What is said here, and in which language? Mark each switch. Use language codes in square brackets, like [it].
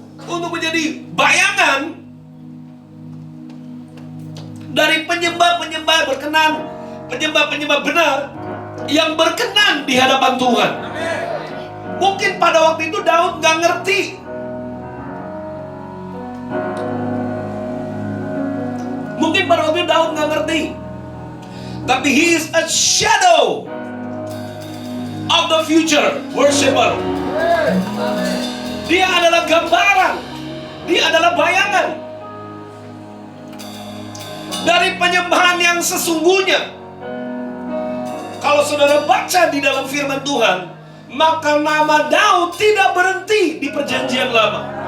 [id] Untuk menjadi bayangan dari penyembah-penyembah berkenan, penyembah-penyembah benar yang berkenan di hadapan Tuhan. Mungkin pada waktu itu Daud gak ngerti. Mungkin pada waktu itu Daud gak ngerti. Tapi [en] he is a shadow of the future worshiper. [id] Dia adalah gambaran, dia adalah bayangan dari penyembahan yang sesungguhnya. Kalau saudara baca di dalam firman Tuhan, maka nama Daud tidak berhenti di perjanjian lama.